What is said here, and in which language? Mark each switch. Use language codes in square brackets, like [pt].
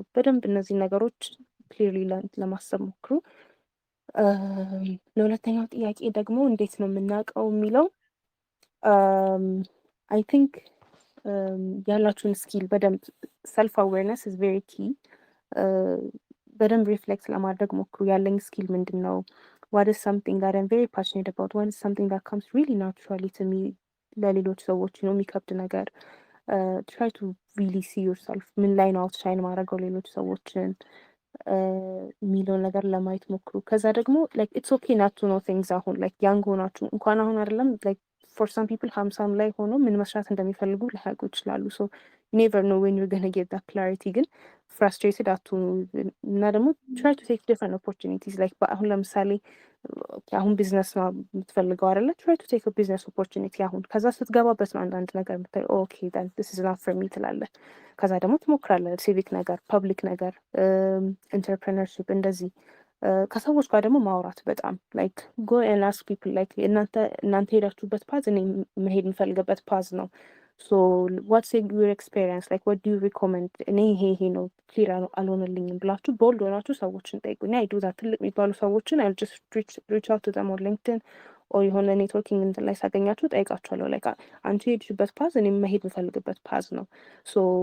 [am] በደንብ እነዚህ ነገሮች ክሊርሊ ለማሰብ ሞክሩ። ለሁለተኛው ጥያቄ ደግሞ እንዴት ነው የምናውቀው የሚለው አይ ቲንክ ያላችሁን ስኪል በደንብ ሰልፍ አዌርነስ ኢዝ ቬሪ ኪ። በደንብ ሪፍሌክት ለማድረግ ሞክሩ። ያለኝ ስኪል ምንድን ነው? [en] what is something that I'm very passionate about? what is something that comes really naturally to me? [am] ለሌሎች ሰዎች የሚከብድ ነገር [en] try to really see yourself [am] ምን ላይ ነው አውትሻይን ማድረገው ሌሎች ሰዎችን የሚለውን ነገር ለማየት ሞክሩ። ከዛ ደግሞ [en] like it's okay not to know things። [am] አሁን like ያንግ ሆናችሁ እንኳን አሁን አይደለም like for some people 50 ላይ ሆኖ ምን መስራት እንደሚፈልጉ ሊያውቁ ይችላሉ። [en] so you never know when you're going to get that clarity። [am] ግን frustrated አትሁኑ እና ደግሞ [en] try to take different opportunities [am] like አሁን ለምሳሌ አሁን ቢዝነስ ነው የምትፈልገው አይደለ? [en] try to take a business opportunity [am] አሁን ከዛ ስትገባበት ነው አንዳንድ ነገር የምታይ ኦኬ then this is not for me ትላለህ። ከዛ ደግሞ ትሞክራለህ ሲቪክ ነገር ፐብሊክ ነገር ኢንተርፕረነርሺፕ እንደዚህ ከሰዎች ጋር ደግሞ ማውራት በጣም like go and ask people like እናንተ ሄዳችሁበት ፓዝ እኔ መሄድ የምፈልግበት ፓዝ ነው [en] so what's your experience like what do you recommend [am] እኔ ይሄ ነው ክሊር አልሆነልኝም ብላችሁ ቦልድ ሆናችሁ ሰዎችን ጠይቁኝ። አይ ዱ ዛት ትልቅ የሚባሉ ሰዎችን [en] I'll just reach out to them on LinkedIn [am] or የሆነ ኔትወርኪንግ እንትን ላይ ሳገኛችሁ ጠይቃችኋለሁ like አንቺ ሄድሽበት ፓዝ እኔ መሄድ የምፈልግበት ፓዝ ነው so